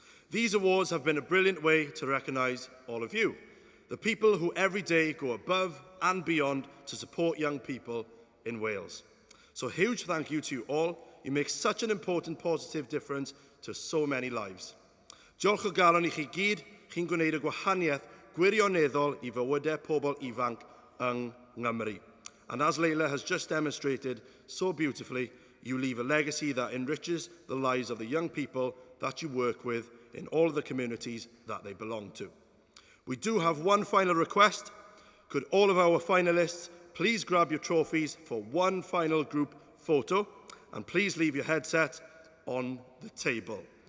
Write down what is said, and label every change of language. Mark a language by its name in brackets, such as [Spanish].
[English] These awards have been a brilliant way to recognise all of you, the people who every day go above and beyond to support young people in Wales. So huge thank you to you all. You make such an important positive difference to so many lives. [Welsh] Diolch o galon I chi gyd, chi'n gwneud y gwahaniaeth gwirioneddol I fywydau pobl ifanc yng Nghymru. [English] And as Leila has just demonstrated so beautifully, you leave a legacy that enriches the lives of the young people that you work with in all of the communities that they belong to. We do have one final request. Could all of our finalists please grab your trophies for one final group photo, and please leave your headset on the table.